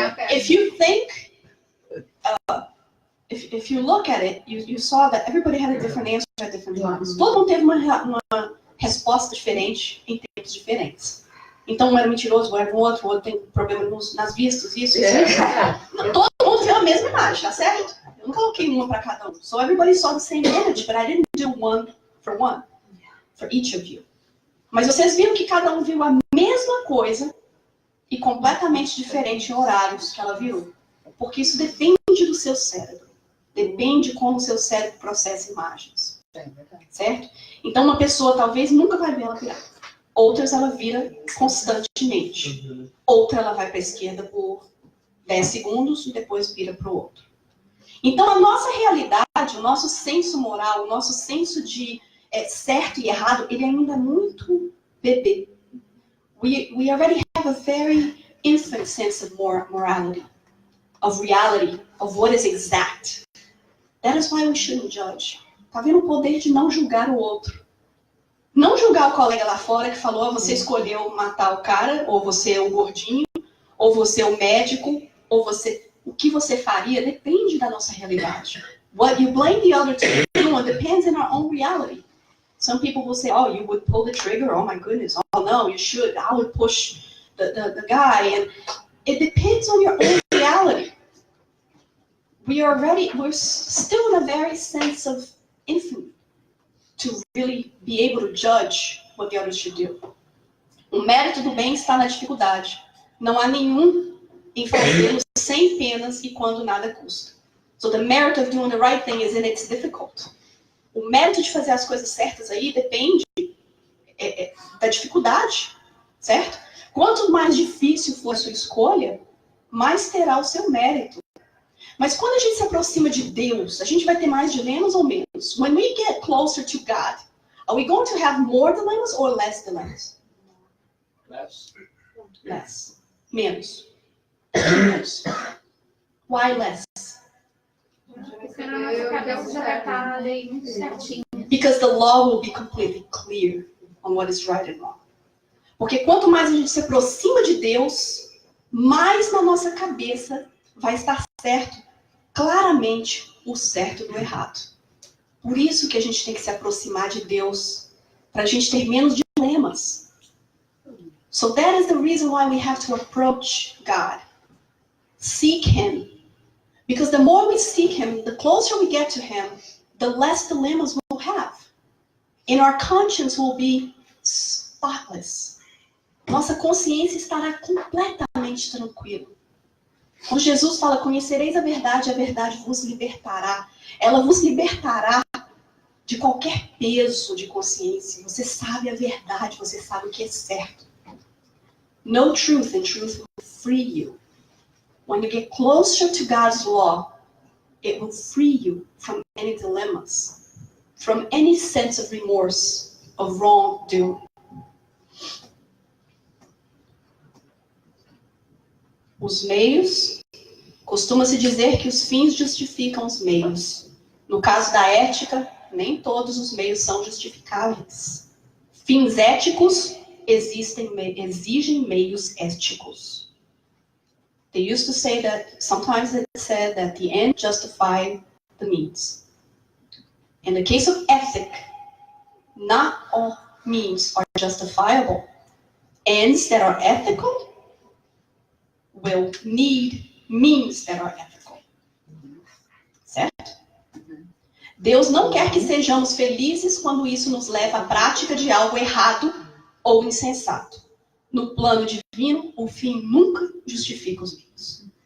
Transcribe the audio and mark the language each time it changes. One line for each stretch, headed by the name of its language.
English: If you think, if you look at it, you saw that everybody had a different answer at different times.
Portuguese: Todo mundo teve uma resposta diferente em tempos diferentes. Então, um era mentiroso, o outro tem problema nas vistas, isso. Não, todo mundo viu a mesma imagem, tá certo? Eu não coloquei uma para cada um. So everybody saw the same image, but I didn't do one for each of you. Mas vocês viram que cada um viu a mesma coisa e completamente diferente em horários que ela viu. Porque isso depende do seu cérebro. Depende de como o seu cérebro processa imagens. Certo? Então, uma pessoa talvez nunca vai ver ela virar. Outras ela vira constantemente. Outra ela vai para a esquerda por 10 segundos e depois vira para o outro. Então, a nossa realidade, o nosso senso moral, o nosso senso de certo e errado, ele ainda é muito bebê.
English: We already have a very infant sense of morality, of reality, of what is exact. That is why we shouldn't judge.
Portuguese: Tá vendo o poder de não julgar o outro? Não julgar o colega lá fora que falou, você escolheu matar o cara, ou você é o gordinho, ou você é o médico, ou você... O que você faria depende da nossa realidade.
English: What you blame the other to do depends on our own reality. Some people will say, oh, you would pull the trigger, oh my goodness, oh no, you should, I would push the guy, and it depends on your own reality. We're still in a very sense of infamy to really be able to judge what the others should do.
Portuguese: O mérito do bem está na dificuldade. Não há nenhum em fazê-lo sem penas e quando nada custa. So the merit of doing the right thing is in it's difficult. O mérito de fazer as coisas certas aí depende da dificuldade, certo? Quanto mais difícil for a sua escolha, mais terá o seu mérito. Mas quando a gente se aproxima de Deus, a gente vai ter mais dilemas ou menos?
English: When we get closer to God, are we going to have more dilemmas or less dilemmas? Less.
Portuguese: Menos. Menos.
English: Why less?
Portuguese: Porque na nossa cabeça já vai estar ali muito certinho.
English: Because the law will be completely clear on what is right and wrong.
Portuguese: Porque quanto mais a gente se aproxima de Deus, mais na nossa cabeça vai estar certo, claramente, o certo do errado. Por isso que a gente tem que se aproximar de Deus, para a gente ter menos dilemas.
English: So that is the reason why we have to approach God. Seek Him. Because the more we seek Him, the closer we get to Him, the less dilemmas we'll have. And our conscience will be spotless.
Portuguese: Nossa consciência estará completamente tranquila. Quando Jesus fala, conhecereis a verdade vos libertará. Ela vos libertará de qualquer peso de consciência. Você sabe a verdade, você sabe o que é certo.
English: No truth, and truth will free you. When you get closer to God's law, it will free you from any dilemmas, from any sense of remorse, of wrongdoing.
Portuguese: Os meios, costuma-se dizer que os fins justificam os meios. No caso da ética, nem todos os meios são justificáveis. Fins éticos exigem meios éticos.
English: They used to say that, sometimes it said that the end justified the means. In the case of ethic, not all means are justifiable. Ends that are ethical will need means that are ethical.
Portuguese: Certo? Deus não quer que sejamos felizes quando isso nos leva à prática de algo errado ou insensato. No plano divino, o fim nunca justifica os meios.